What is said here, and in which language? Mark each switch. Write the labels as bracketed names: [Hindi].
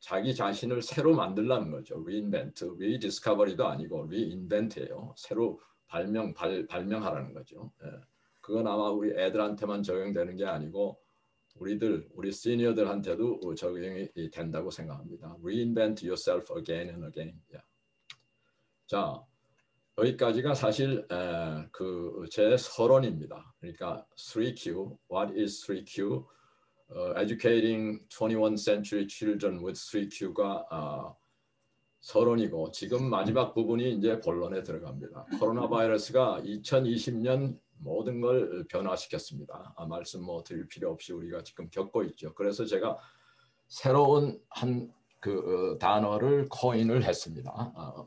[Korean] 자기 자신을 새로 만들라는 거죠. reinvent, rediscovery도 아니고 reinvent예요. 새로 발명하라는 거죠. 예. 그건 아마 우리 애들한테만 적용되는 게 아니고 우리 시니어들한테도 적용이 된다고 생각합니다. [English] Reinvent yourself again and again. Yeah. [Korean] 자, 여기까지가 사실 그 제 서론입니다. 그러니까 [English] 3Q, what is 3Q? Educating 21st century children with [Korean] 3Q가 서론이고 지금 마지막 부분이 이제 본론에 들어갑니다. 코로나 바이러스가 2020년 모든 걸 변화시켰습니다. 말씀 드릴 필요 없이 우리가 지금 겪고 있죠. 그래서 제가 새로운 한 그 단어를 코인을 했습니다.